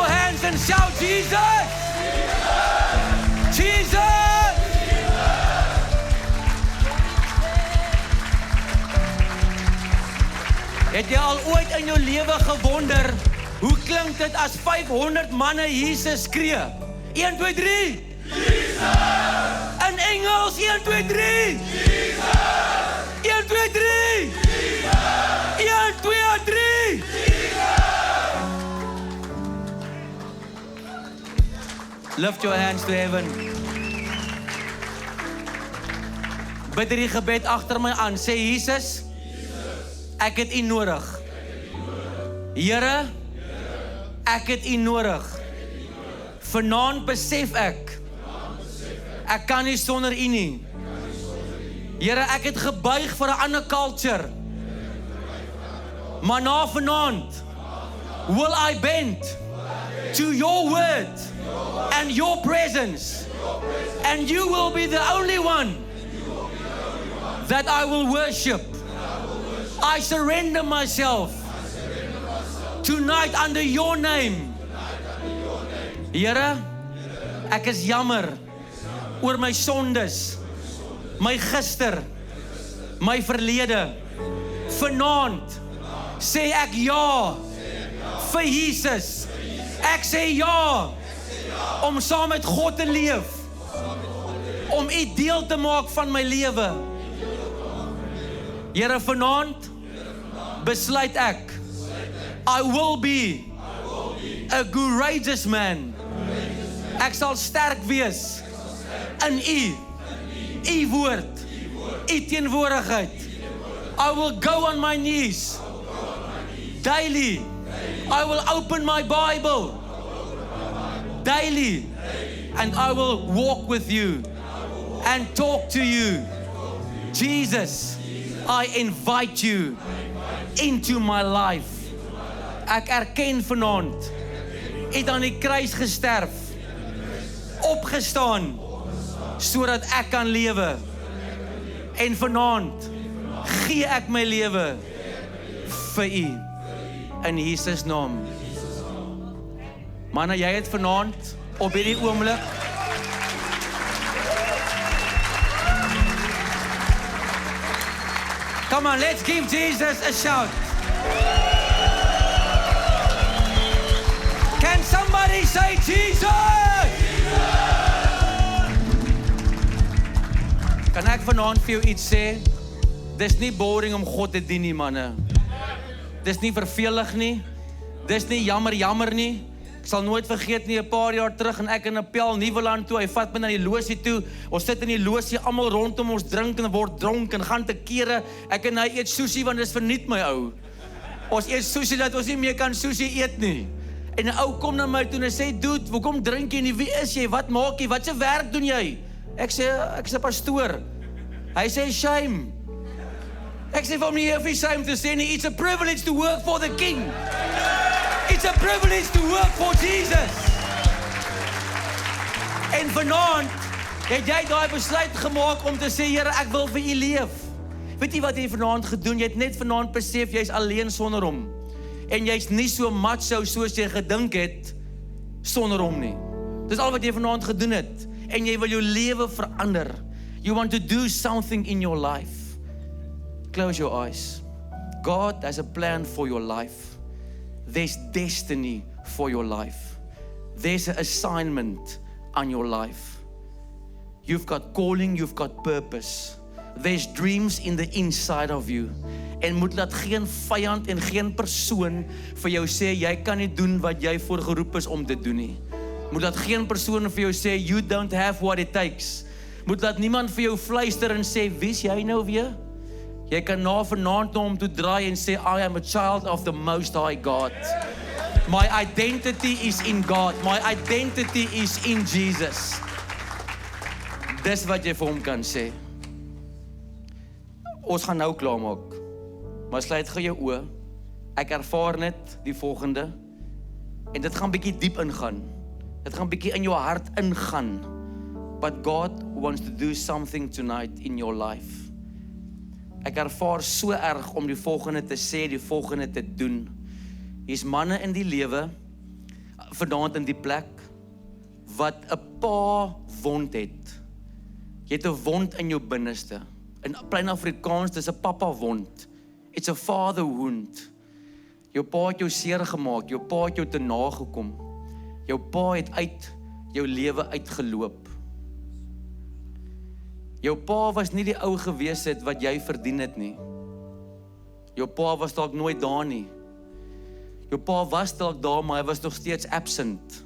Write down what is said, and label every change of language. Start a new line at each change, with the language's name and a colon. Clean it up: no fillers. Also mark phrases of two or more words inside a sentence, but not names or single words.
English: hands and shout, Jesus! Jesus!
Afrikaans: Het jy al ooit in jou lewe gewonder, hoe klink dit as 500 manne Jesus skree? 1, 2, 3! Jesus! In Engels, 1, 2, 3! Jesus! 1, 2, 3! Jesus! 1, 2, 3!
English: Lift your hands to heaven.
Afrikaans: Bid hierdie gebed agter my aan. Sê Jesus, ek het U nodig. Here, ek het U nodig. Vanaand besef ek kan nie sonder U nie. Here, ek het gebuig vir 'n ander culture. Maar na vanaand
English: will I bend to your word and your presence. And you will be the only one that I will worship. I surrender myself tonight under your name.
Afrikaans: Here, ek is jammer oor my sondes, my gister, my verlede. Vanaand sê ek ja vir Jesus. Ek sê ja om saam met God te leef, om U deel te maak van my lewe. Here, vanaand besluit ek,
English: I will be a courageous man.
Afrikaans: Ek sal sterk wees in U woord, U teenwoordigheid.
English: I will go on my knees daily. I will open my Bible daily, and I will walk with you and talk to you. Jesus, I invite you into my life.
Afrikaans: Ek erken vanaand, U het aan die kruis gesterf, opgestaan, sodat ek kan lewe. En vanaand gee ek my lewe vir U, in Jesus naam. Manne, jy het vanaand op hierdie oomblik
English: Come on, let's give Jesus a shout. Can somebody say Jesus?
Afrikaans: Kan ek vanaand vir jou iets sê? Dis nie boring om God te dien nie, manne. Dis nie vervelig nie. Dis nie jammer nie. Ek sal nooit vergeet nie, 'n paar jaar terug en ek in 'n Appel Nieuweland toe, hy vat my na die losie toe, ons sit in die losie, almal rondom ons drink en word dronk en gaan te kere, ek en hy eet sushi want dis verniet my ou. Ons eet sushi dat ons nie meer kan sushi eet nie. En 'n ou kom na my toe en hy sê, dude, hoekom drink jy nie, wie is jy, wat maak jy, wat se werk doen jy? Ek sê, ek is 'n pastoor. Hy sê, shame. Ek sê vir hom nie, vir shame te sê nie,
English: it's a privilege to work for the King. It's a privilege to work for Jesus.
Afrikaans: En vanaand het jy daai besluit gemaak om te sê, Here, ek wil vir U leef. Weet jy wat jy vanaand gedoen? Jy het net vanaand besef jy's alleen sonder hom. En jy's nie so macho soos jy gedink het sonder hom nie. Dis al wat jy vanaand gedoen het. En jy wil jou lewe verander.
English: You want to do something in your life. Close your eyes. God has a plan for your life. There's destiny for your life. There's an assignment on your life. You've got calling, you've got purpose. There's dreams in the inside of you.
Afrikaans: En moet laat geen vyand en geen persoon vir jou sê, jy kan nie doen wat jy voorgeroep is om te doen nie. Moet laat geen persoon vir jou sê,
English: you don't have what it takes.
Afrikaans: Moet laat niemand vir jou fluister en sê, wie's jy nou weer? Jy kan na vanaand na hom toe draai en sê,
English: I am a child of the Most High God. My identity is in God. My identity is in Jesus.
Afrikaans: Dis wat jy vir hom kan sê. Ons gaan nou klaarmaak. Maar sluit gou jou oë. Ek ervaar net die volgende. En dit gaan bietjie diep ingaan. Dit gaan bietjie in jou hart ingaan.
English: But God wants to do something tonight in your life.
Afrikaans: Ek ervaar so erg om die volgende te sê, die volgende te doen. Hier's manne in die lewe. vanaand in die plek wat 'n pa wond het. Jy het 'n wond in jou binneste. In plain Afrikaans, dis 'n papa wond.
English: It's a father wound.
Afrikaans: Jou pa het jou seer gemaak, jou pa het jou te nagekom. Jou pa het uit jou lewe uitgeloop. Jou pa was nie die ou gewees het wat jy verdien het nie. Jou pa was dalk nooit daar nie. Jou pa was dalk daar, maar hy was nog steeds absent.